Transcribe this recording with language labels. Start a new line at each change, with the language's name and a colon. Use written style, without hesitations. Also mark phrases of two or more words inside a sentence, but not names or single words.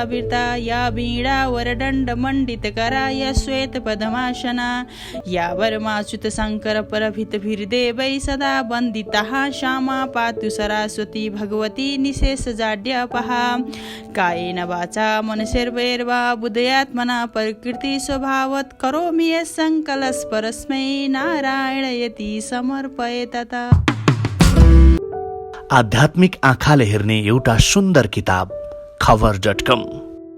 Sanskrit: वृता या वीणा वरदंड मंडित करा या श्वेत पद्मासना या वरमाच्युत शंकर परभित भीरदेवै सदा वंदिताः श्यामा पातु सरस्वती भगवती निशेष जाड्यापहा कायेन वाचा मनसेर्वैर्वा बुद्धयात्मना प्रकृति स्वभावत् करोमि यत्सङ्कल्पस्परस्मै नारायणयति समर्पये तथा।
Nepali: आध्यात्मिक आँखाले हेर्ने एउटा सुन्दर किताब खबर.com।